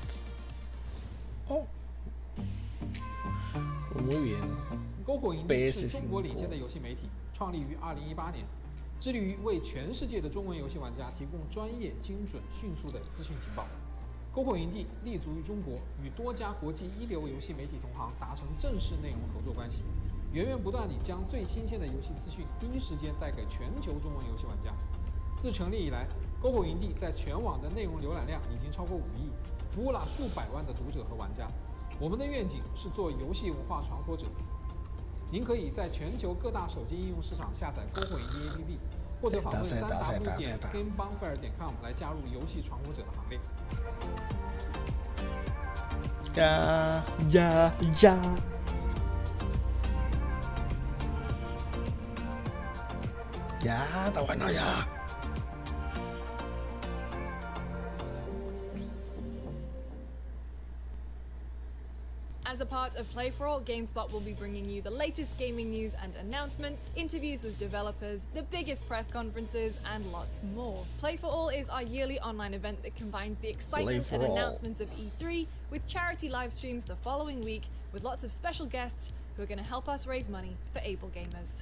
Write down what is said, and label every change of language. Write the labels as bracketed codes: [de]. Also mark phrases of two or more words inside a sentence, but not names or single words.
[es] Oh. Muy bien. [zh] 篝火营地是中国领先的游戏媒体，创立于2018年，致力于为全世界的中文游戏玩家提供专业、精准、迅速的资讯情报。篝火营地立足于中国，与多家国际一流游戏媒体同行达成正式内容合作关系，源源不断地将最新鲜的游戏资讯第一时间带给全球中文游戏玩家。自成立以来，篝火营地在全网的内容浏览量已经超过5亿，服务了数百万的读者和玩家。我们的愿景是做游戏文化传播者。您可以在全球各大手机应用市场下载篝火营地 APP， 或者访问3w.gamebonfire.com 来加入游戏传播者的行列。 [es] Ya, está bueno ya. [en] As As a part of Play For All, GameSpot will be bringing you the latest gaming news and announcements, interviews with developers, the biggest press conferences, and lots more. Play For All is our yearly online event that combines the excitement and announcements of E3 with charity live streams the following week with lots of special guests who are going to help us raise money for able gamers.